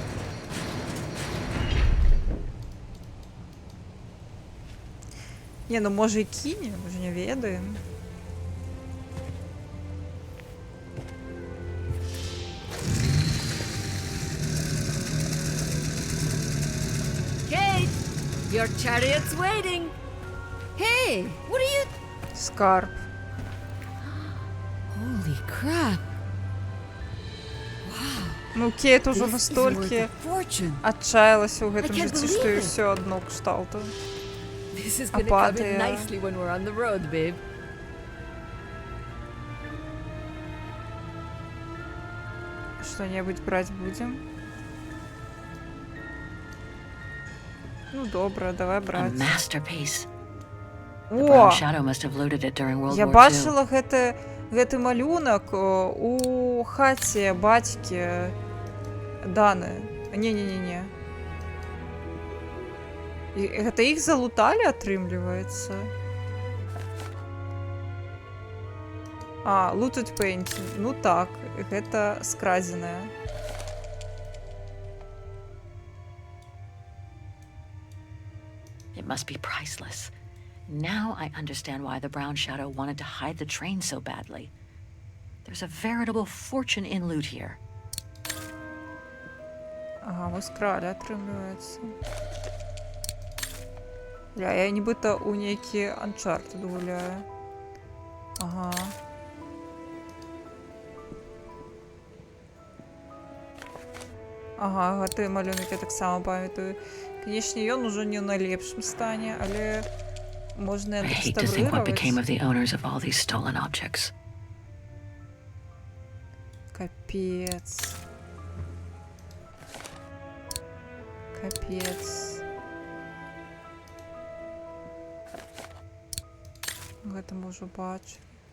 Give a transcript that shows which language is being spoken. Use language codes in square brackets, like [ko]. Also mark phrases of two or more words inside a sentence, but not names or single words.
[uk] Не, ну може і кине, ми ж не ведаємо. [en] Kate, your chariot's waiting. Hey, what are you... [be] Скарб. [en] Holy crap. [be] Ну, Кейт уже [en] This is worth [uk] настільки [en] a fortune. [be] отчаялася у гэтым [en] I can't [be] жыцці, што [en] believe [be] і [en] it. [be] ўсё адно кшталту. [en] This is gonna come in [ru] Апатия. [en] nicely when we're on the road, babe. [ru] Что-нибудь брать будем? [uk] Ну, добре, давай [en] A [ru] брать. [en] masterpiece. The О! Brown Shadow must have looted it during World [be] Я [en] War II. [be] бачила гэты малюнак у хаце бацькі Даны. Не-не-не-не. І гэта іх залуталі, атрымліваецца? А, [en] looted painting. [be] Ну так, гэта скрадзенае. [en] It must be priceless. Now I understand why the Brown Shadow wanted to hide the train so badly. There's a veritable fortune in loot here. [be] Ага, мы скралі, атрымліваецца. Бля, я нібыта ў нейкі Uncharted гуляю. Ага. Ага, гэты малюнак я таксама памятаю. Канешне, ён ужо не ў найлепшым стане, але можна [en] I hate to think what became of [be] адрэстаўрыраваць. [en] the owners of all these stolen objects. [be] Капец. Капец. Гэта мы ўжо бачылі.